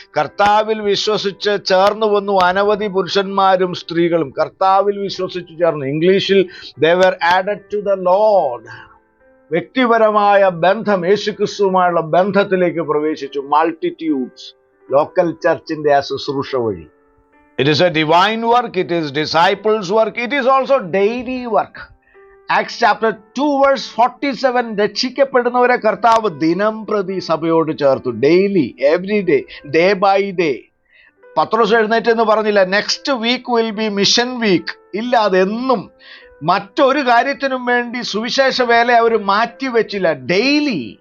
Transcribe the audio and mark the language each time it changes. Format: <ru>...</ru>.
<ml>കർത്താവിൽ വിശ്വസിച്ച് ചേർന്ന് വന്നു അനവധി പുരുഷന്മാരും സ്ത്രീകളും. കർത്താവിൽ വിശ്വസിച്ച് ചേർന്നു. ഇംഗ്ലീഷിൽ</ml> <en>They were added to the Lord.</en> <ml>വ്യക്തിപരമായ ബന്ധം, യേശുക്രിസ്തുവുമായുള്ള ബന്ധത്തിലേക്ക് പ്രവേശിച്ചു. മൾട്ടിറ്റ്യൂഡ്സ്, ലോക്കൽ ചർച്ചിന്റെ ആ ശുശ്രൂഷ വഴി.</ml> <en>It is a divine work, it is disciples' work, it is also daily work. Acts chapter 2 verse 47,</en> <ml>രക്ഷിക്കപ്പെടുന്നവരെ കർത്താവ് ദിനം പ്രതി സഭയോട് ചേർത്തു.</ml> <en>Daily, every day, day by day.</en> <ml>പത്രോസ് എഴുന്നേറ്റ് എന്ന് പറഞ്ഞില്ല</ml> <en>Next week will be mission week.</en> <ml>ഇല്ല, അതെന്നും മറ്റൊരു കാര്യത്തിനും വേണ്ടി സുവിശേഷ വേല അവർ മാറ്റിവെച്ചില്ല. ഡെയിലി.</ml>